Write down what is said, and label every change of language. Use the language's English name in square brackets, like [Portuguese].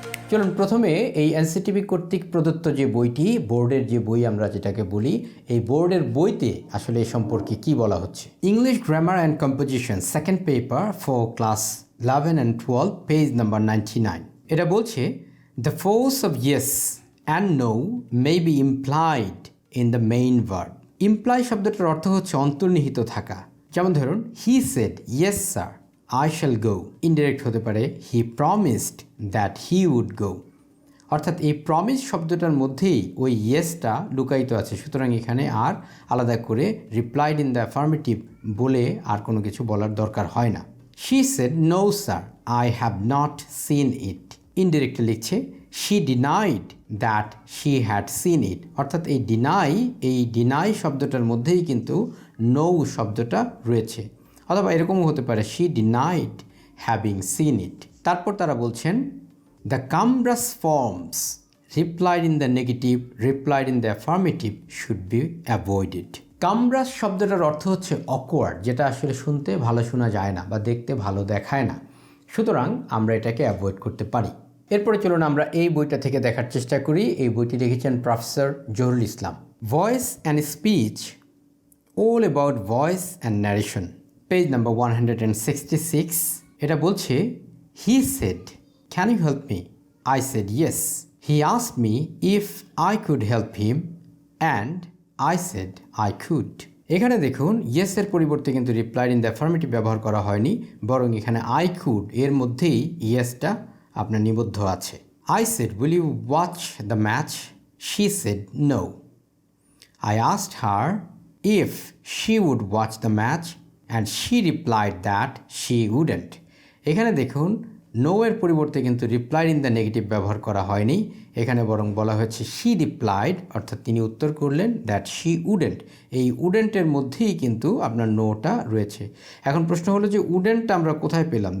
[Bangla] চলুন প্রথমে এই এনসিটিভি কর্তৃক প্রদত্ত যে বইটি, বোর্ডের যে বই আমরা যেটাকে বলি, এই বোর্ডের বইতে আসলে এ সম্পর্কে কি বলা হচ্ছে। [English] English grammar and composition second paper for class 11 and 12 page number 99। [Bangla] এটা বলছে [English] The force of yes and no may be implied in the main verb. [Bangla] Imply শব্দটার অর্থ হচ্ছে অন্তর্নিহিত থাকা। যেমন ধরুন [English] he said yes sir I shall go. [Bangla] Indirect হতে পারে [English] he promised that he would go. [Bangla] অর্থাৎ এই প্রমিস শব্দটার মধ্যেই ওই ইয়েসটা লুকায়িত আছে। সুতরাং এখানে আর আলাদা করে [English] replied in the affirmative [Bangla] বলে আর কোনো কিছু বলার দরকার হয় না। [English] she said no sir I have not seen it. [Bangla] Indirectly লিখছে [English] she denied that she had seen it. [Bangla] অর্থাৎ এই ডিনাই শব্দটার মধ্যেই কিন্তু no শব্দটা রয়েছে। অথবা এরকমও হতে পারে [English] she denied having seen it. [Bangla] তারপর তারা বলছেন [English] the cumbrous forms replied in the negative, replied in the affirmative should be avoided. [Bangla] কামব্রাস শব্দটার অর্থ হচ্ছে অকওয়ার্ড, যেটা আসলে শুনতে ভালো শোনা যায় না বা দেখতে ভালো দেখায় না। সুতরাং আমরা এটাকে অ্যাভয়েড করতে পারি। এরপরে চলুন আমরা এই বইটা থেকে দেখার চেষ্টা করি। এই বইটি লিখেছেন professor Zahurul Islam, voice and speech all about voice and narration, page number 166। এটা বলছে [English] He said can you help me I said yes, he asked me if I could help him and I said I could. [Bangla] এখানে দেখুন ইয়েসের পরিবর্তে কিন্তু [English] replied in the affirmative [Bangla] ব্যবহার করা হয়নি, বরং এখানে [English] I could [Bangla] এর মধ্যেই ইয়েসটা আপনার নিবদ্ধ আছে। [English] I said, will you watch the match? She said no. I asked her if she would watch the match and she replied that she wouldn't. [Bangla] এখানে দেখুন নো এর পরিবর্তে কিন্তু [English] replied in the negative [Bangla] ব্যবহার করা হয়নি, এখানে বরং বলা হয়েছে [English] she replied, [Bangla] অর্থাৎ তিনি উত্তর করলেন [English] that she wouldn't। [Bangla] এই উডেন্টের মধ্যেই কিন্তু আপনার নোটা রয়েছে। এখন প্রশ্ন হলো যে উডেন্টটা আমরা কোথায় পেলাম?